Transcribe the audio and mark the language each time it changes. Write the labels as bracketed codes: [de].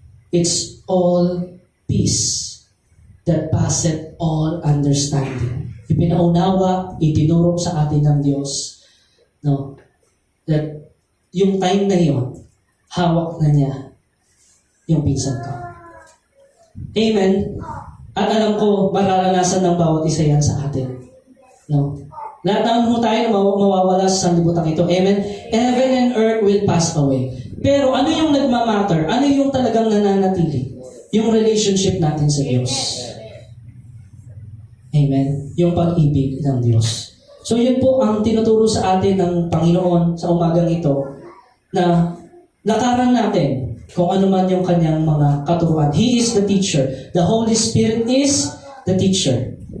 [en] It's all peace that passeth all understanding. [tl] Ipinaunawa, itinuro sa atin ng Diyos, no? That yung time na yun, hawak na niya yung pinsan ko. Amen? At alam ko, mararanasan ng bawat isa yan sa atin. No? Lahat naman po tayo na mawawala sa sanlibutan ito. Amen? [en] Heaven and earth will pass away. [tl] Pero ano yung nagmamatter? Ano yung talagang nananatili? Yung relationship natin sa Diyos. Amen? Yung pag-ibig ng Diyos. So yun po ang tinuturo sa atin ng Panginoon sa umagang ito na lakaran natin kung ano man yung kanyang mga katuruan. [en] He is the teacher. The Holy Spirit is the teacher.